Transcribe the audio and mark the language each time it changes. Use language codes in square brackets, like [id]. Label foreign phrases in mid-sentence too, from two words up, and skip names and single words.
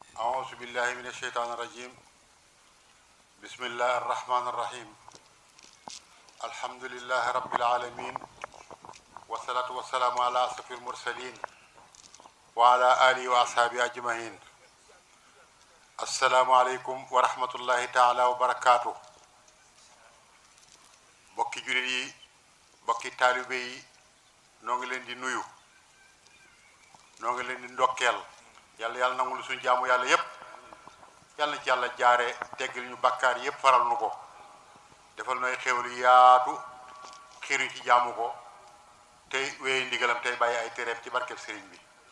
[ar] أعوذ بالله من الشيطان الرجيم بسم الله الرحمن الرحيم الحمد لله رب العالمين والصلاة والسلام على أشرف المرسلين وعلى آله وأصحابه أجمعين السلام عليكم ورحمة الله تعالى وبركاته [wo] bokki jullit yi bokki taalibe yi noo ngi leen di nuyu noo ngi leen di ndokkeel yàlla nangul suñu jaamu yàlla yépp yàlla na ci yàlla jaare teggil ñu bakkaar yépp faral nu ko defal nooy xéwlu yaatu xiruñ ci jaamu ko tey wéye ndigalam tey bàyyi ay téreem ci barkeb sëriñ bi